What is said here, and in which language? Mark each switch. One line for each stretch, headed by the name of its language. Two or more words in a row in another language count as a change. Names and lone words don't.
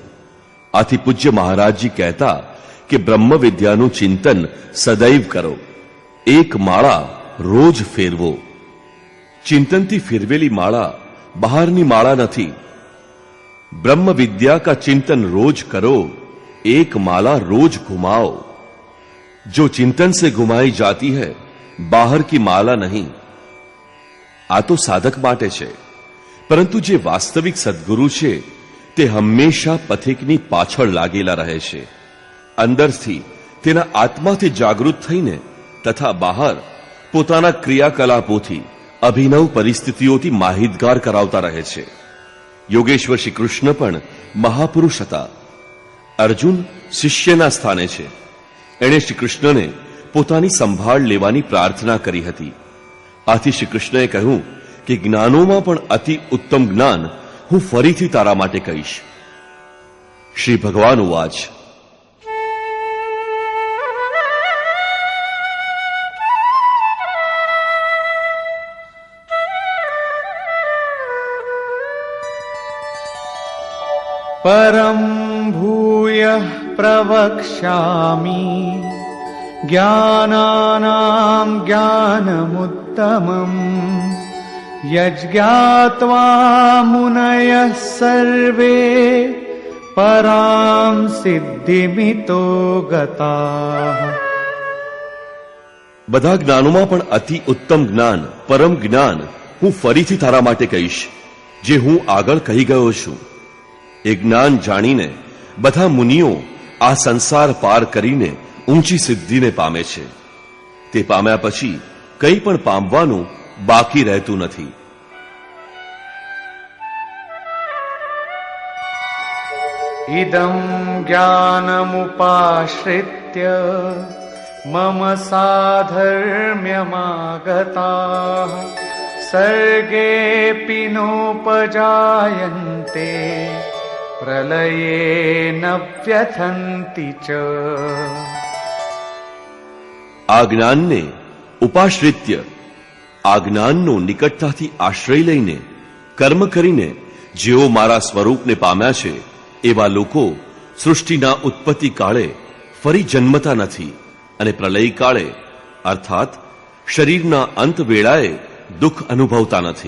Gujarati: આથી પૂજ્ય મહારાજજી કહેતા કે બ્રહ્મ વિદ્યાનું ચિંતન સદૈવ કરો, એક માળા રોજ ફેરવો. ચિંતનથી ફેરવેલી માળા બહારની માળા નથી.
Hindi: ब्रह्म विद्या का चिंतन रोज करो, एक माला रोज घुमाओ. जो चिंतन से घुमाई जाती है, बाहर की माला नहीं.
Gujarati: આ તો સાધક માટે છે, પરંતુ જે વાસ્તવિક સદગુરુ છે તે હંમેશા પથિકની પાછળ લાગેલા રહે છે. અંદરથી તેના આત્માથી જાગૃત થઈને તથા બહાર પોતાના ક્રિયાકલાપોથી અભિનવ પરિસ્થિતિઓથી માહિતગાર કરાવતા રહે છે. યોગેશ્વર શ્રી કૃષ્ણ પણ મહાપુરુષ હતા. અર્જુન શિષ્યના સ્થાને છે. એણે શ્રી કૃષ્ણને પોતાની સંભાળ લેવાની પ્રાર્થના કરી હતી. આથી શ્રી કૃષ્ણએ કહ્યું કે જ્ઞાનોમાં પણ અતિ ઉત્તમ જ્ઞાન હું ફરીથી તારા માટે કહીશ.
Sanskrit: શ્રી ભગવાન ઉવાચ, परं भूयः प्रवक्ष्यामि ज्ञानानां ज्ञानमुत्तमम् यज्ञात्वा मुनयः सर्वे परां सिद्धिमितो गताः.
Gujarati: બધા જ્ઞાનોમાં પણ અતિ ઉત્તમ જ્ઞાન, પરમ જ્ઞાન હું ફરીથી તારા માટે કહીશ, જે હું આગળ કહી ગયો છું. એ જ્ઞાન જાણીને બધા મુનિઓ આ સંસાર પાર કરીને ઊંચી સિદ્ધિને પામે છે. તે પામ્યા પછી કંઈ પણ પામવાનું બાકી રહેતું નથી.
Sanskrit: इदं ज्ञानमुपाश्रित्य मम साधर्म्यमागताः सर्गेऽपि नोपजायन्ते प्रलये न व्यथन्ति च।
Gujarati: આ જ્ઞાનને ઉપાશ્રિત્ય, આ જ્ઞાનનો નિકટતાથી આશ્રય લઈને કર્મ કરીને જેઓ મારા સ્વરૂપને પામ્યા છે એવા લોકો સૃષ્ટિના ઉત્પત્તિ કાળે ફરી જન્મતા નથી અને પ્રલય કાળે અર્થાત શરીરના અંત વેળાએ દુઃખ અનુભવતા નથી.